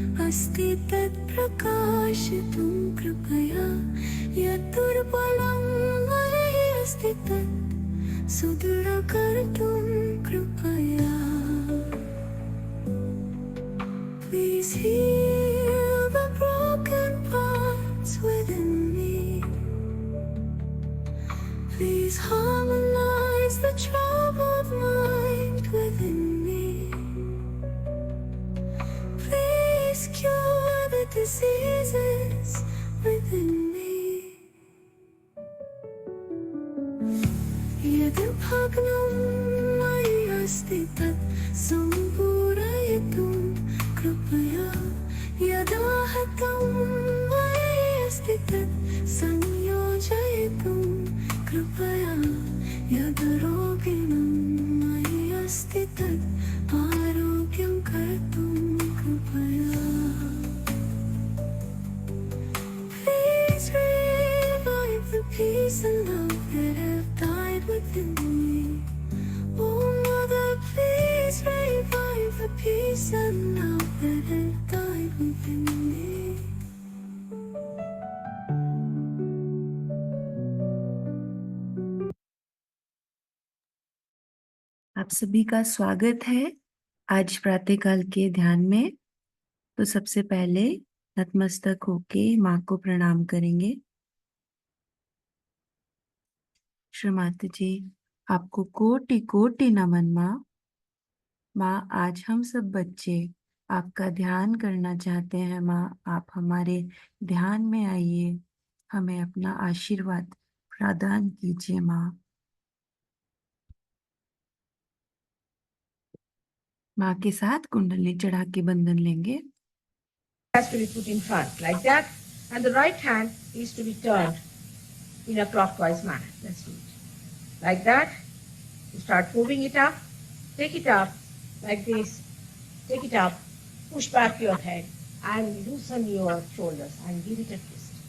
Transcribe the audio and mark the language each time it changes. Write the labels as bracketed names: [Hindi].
[Sanskrit] अस्ति तत्प्रकाशितुं कृपया यद्दुर्बलं मयि अस्ति तत् सुदृढकर्तुं कृपया. [English] Please heal the broken parts within me. Please harmonize the troubled mind within me. Please cure the diseases within me. [Sanskrit] यद् भग्नं मयि अस्ति तत् सम्पूरयितुं कृपया यदाहतं मयि अस्ति तत् संयोजयितुं कृपया यद् रोगिणं मयि अस्ति तत् आरोग्यं कर्तुं कृपया. [English] Please revive the peace and love that have died within me. Oh Mother, please revive the peace and love that have died within me. [Hindi] आप सभी का स्वागत है आज प्रातःकाल के ध्यान में. तो सबसे पहले नतमस्तक होके माँ को प्रणाम करेंगे. श्रीमाता जी, आपको कोटि कोटि नमन माँ. माँ, आज हम सब बच्चे आपका ध्यान करना चाहते हैं. माँ, आप हमारे ध्यान में आइए, हमें अपना आशीर्वाद प्रदान कीजिए. माँ के साथ कुंडली चढ़ा के बंधन लेंगे. [English] Has to be put in front like that, and the right hand is to be turned in a clockwise manner. Let's do it like that. You start moving it up, take it up like this, take it up, push back your head and loosen your shoulders and give it a twist.